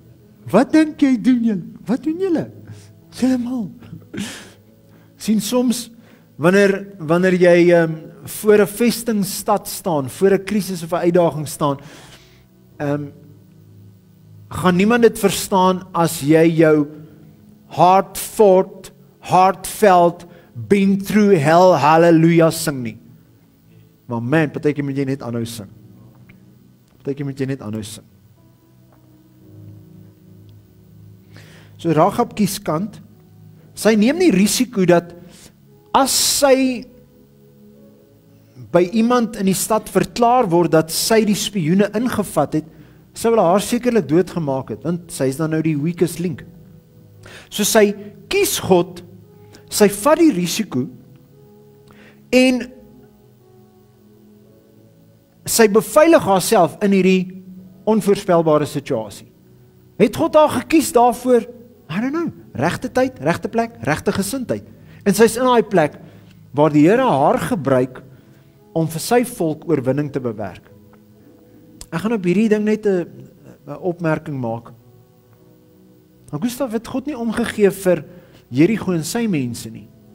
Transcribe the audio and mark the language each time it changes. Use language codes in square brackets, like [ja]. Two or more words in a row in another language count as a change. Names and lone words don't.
[af] Wat dink jy doen julle? Wat doen julle? Julle mal. Sien soms wanneer jy voor 'n vestingstad staan, voor 'n krisis of 'n uitdaging staan, gaan niemand dit verstaan as jy jou [en] heartfelt, been through hell, [af] hallelujah sing nie. Maar man, partykeer moet jy net aanhou sing. So Rahab kies kant. Sy neem nie risiko dat as sy by iemand in die stad verklaar word dat sy die spioene ingevat het, sou hulle haar sekerlik doodgemaak het, want sy is dan nou die [en] weakest link. [af] So sy kies God, sy vat die risiko en sy beveilig haarself in hierdie onvoorspelbare situasie. Het God haar gekies daarvoor? [en] I don't know, [af] regte tyd, regte plek, regte gesindheid. En sy is in daai plek waar die Here haar gebruik om vir sy volk oorwinning te bewerk. Ek gaan op hierdie ding net 'n opmerking maak. Augustaf het God nie omgegee vir Jerigo en sy mense nie.